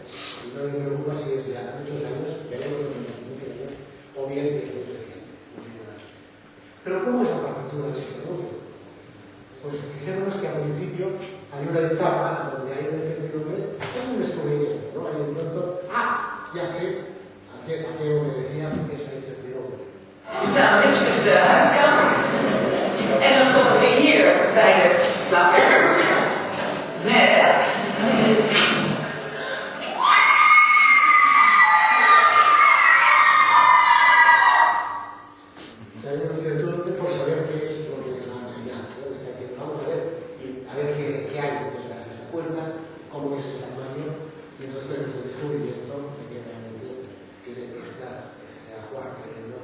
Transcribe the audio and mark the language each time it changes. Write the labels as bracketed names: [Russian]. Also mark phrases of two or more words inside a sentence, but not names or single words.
[Spanish] Y no me preocupa si es de hace muchos años, veremos en los 15 años, o bien de muy reciente. Pero ¿cómo es la partitura de este anuncio? Pues fijémonos que al principio hay una etapa donde hay una incertidumbre, es un descubrimiento, ¿no? Hay de pronto, ya sé a qué obedecía esta incertidumbre. [Dutch] Nou, dit is dus de huiskamer. En dan komen we hier bij de slaapkamer. Met... [Spanish] O sea, hay una incertidumbre por saber qué es lo que les va a enseñar, ¿no? Está diciendo, vamos a ver, y a ver qué hay detrás de esta puerta, cómo es este armario, y entonces tenemos el descubrimiento de que realmente tiene este ajuar tremendo.